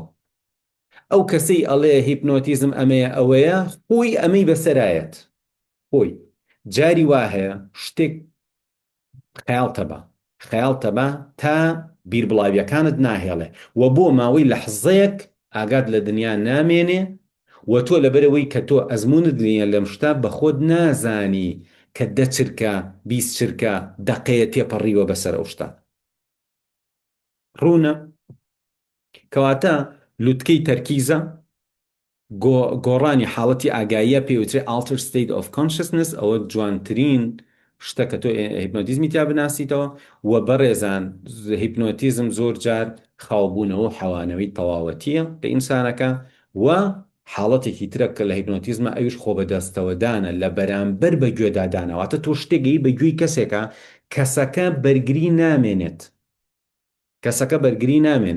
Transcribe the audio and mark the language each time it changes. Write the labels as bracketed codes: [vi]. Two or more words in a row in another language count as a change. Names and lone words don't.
[ckb] ئەو کەسەی ئەڵێ هیپنۆتیزم ئەمەیە ئەوەیە، خۆی ئەمەی بەسەرایەت، خۆی جاری وا هەیە شتێک خەیاڵتە بە تا بیربڵاویەکانت ناهێڵێ و بۆ ماوەی لەحزەیەک ئاگات لە دنیا نامێنێ و تۆ لەبەرەوەی کە تۆ ئەزمونت نیە لەم شتە بە خۆت نازانی کە 10 چرکە 20 چرکە دەقەیە تێپەڕیوە بەسەر ئەو شتە. ڕوونە کەواتە لوتکەی تەرکیزە، گۆڕانی حاڵەتی ئاگاییە پێوترێ [en] altered state of consciousness. [ckb] ئەوە جوانترین شتە کە تۆ هیپنۆتیزمی تیا بناسیتەوە. و بەڕێزان هیپنۆتیزم زۆر جار خاوبوونەوە حەوانەوەی تەواوەتیە لە ئینسانەکە و حاڵەتێکی ترە کە لە هیپنۆتیزمە ئەویش خۆ بەدەستەوەدانە لە بەرامبەر بە گوێدادانەوەتە تۆ شتێکی بە گوێی کەسێکە کەسەکە بەرگری نامێنێت، کەسەکە بەرگری نامێنێ.